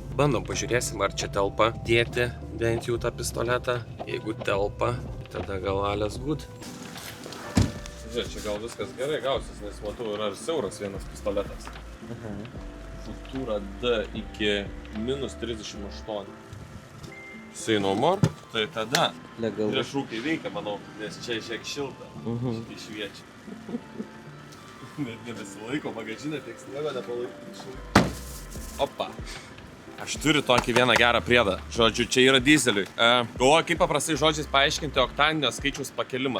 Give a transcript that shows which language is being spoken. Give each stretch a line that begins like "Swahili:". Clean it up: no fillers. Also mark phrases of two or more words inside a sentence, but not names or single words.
Lithuanian: Bandom, pažiūrėsim, ar čia telpa dėti bent jau tą pistoletą. Jeigu telpa, tada gal
German: alles good.
Lithuanian: Žiūrėk, čia gal viskas gerai gausis, nes matau, yra ir siauras vienas pistoletas. Futura D iki -38.
English: Say no more.
Lithuanian: Tai tada priešrūkiai veikia, manau, nes čia šiek šilta. Šitai šviečia. Net nebesilaiko, bagažinė tiek sniego nepalaiko. Opa. Aš turiu tokį vieną gerą priedą. Žodžiu, čia yra dyzeliui. Galvoju, kaip paprastai žodžiais paaiškinti oktaninio skaičiaus pakelimą.